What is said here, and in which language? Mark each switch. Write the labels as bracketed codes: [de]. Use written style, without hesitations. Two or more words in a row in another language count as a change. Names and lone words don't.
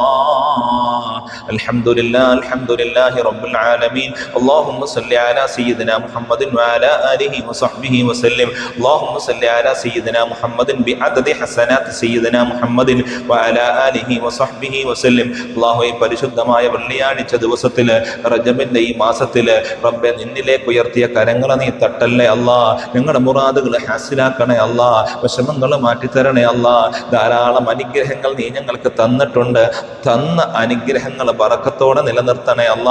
[ar] الحمد لله رب العالمين. اللهم صل على سيدنا محمد وعلى آله وصحبه وسلم. اللهم صل على سيدنا محمد بعدد حسنات سيدنا محمد وعلى آله وصحبه وسلم. [ml] അല്ലാഹുവേ, പരിശുദ്ധമായ വെള്ളിയാഴ്ച ദിവസത്തില് റജബിന്റെ ഈ മാസത്തില് റബ്ബേ നിന്നിലേക്ക് ഉയർത്തിയ കരങ്ങളെ നീ തട്ടല്ലേ അല്ലാ. ഞങ്ങളുടെ മുറാദുകൾ ഹാസിലാക്കണേ അല്ലാ. വിഷമങ്ങൾ മാറ്റിത്തരണേ അല്ലാ. ധാരാളം അനുഗ്രഹങ്ങൾ നീ ഞങ്ങൾക്ക് തന്നിട്ടുണ്ട്. തന്ന അനുഗ്രഹങ്ങൾ ബറക്കത്തോടെ നിലനിർത്തണേ അല്ലാ.